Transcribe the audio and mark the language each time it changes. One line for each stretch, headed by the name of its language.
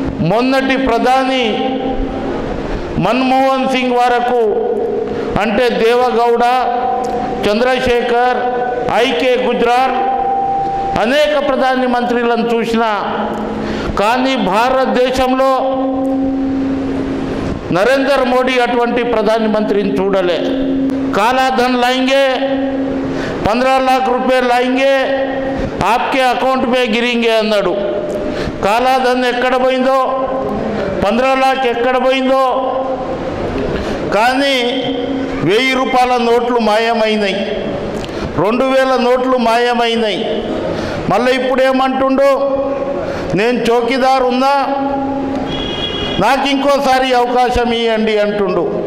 Telugu: మొన్నటి ప్రధాని మన్మోహన్ సింగ్ వరకు, అంటే దేవగౌడ, చంద్రశేఖర్, ఐకే గుజరాల్, అనేక ప్రధాని మంత్రులను చూసిన, కానీ భారతదేశంలో నరేంద్ర మోడీ అటువంటి ప్రధాని మంత్రిని చూడలే.
Hindi: కాలాధన్ లాయింగే, 15 लाख रुपये लाएंगे, आपके अकाउंट में गिरेंगे
Telugu: అన్నాడు. కాలాధన్ ఎక్కడ పోయిందో, 15 लाख ఎక్కడ పోయిందో, కానీ 1000 రూపాయల నోట్లు మాయమైనాయి, 2000 నోట్లు మాయమైనాయి. మళ్ళీ ఇప్పుడు ఏమంటుండో, నేను చౌకీదార్ ఉన్నా, నాకు ఇంకోసారి అవకాశం ఇవ్వండి అంటుండు.